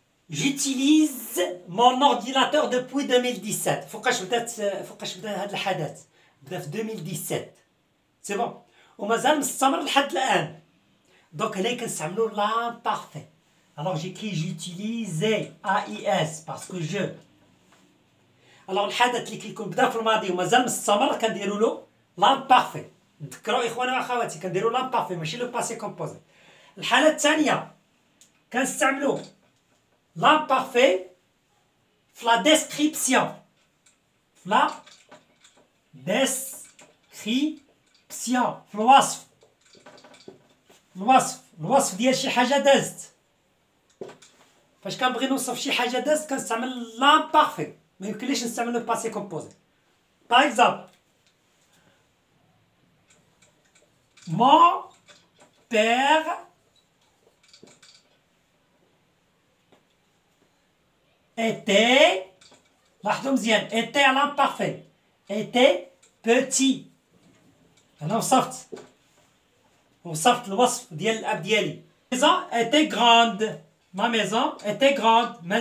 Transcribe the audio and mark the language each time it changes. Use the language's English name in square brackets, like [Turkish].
[French] J'utilise mon ordinateur depuis 2017. [Arabic] فوقاش بدا هذا الحدث؟ بدا في 2017. سي بون. ومازال مستمر لحد الان. دونك هنا كنستعملو لامبارفي. الوغ جيكري جوتيليزي AIS باسكو جو. الوغ الحدث اللي كيكون بدا في الماضي ومازال مستمر كنديرو له لامبارفي. تذكروا اخواني واخواتي كنديرو لامبارفي ماشي لو باسي كومبوزي. الحالة الثانية كنستعملو لامبارفي في لا ديسكريبسيون. في لا ديسكريبسيون، في الوصف. الوصف ديال شي حاجة دازت. فاش كنبغي نوصف شي حاجة دازت كنستعمل لامبارفي، ما يمكنليش نستعمل لو باسي كومبوزي. [French] باغ اكزومبل، mon père était، [Arabic] لاحظوا مزيان، [French] était à l'imparfait، était petit. [Arabic] أنا وصفت الوصف ديال الأب ديالي. [French] maison était grande، ma maison était grande.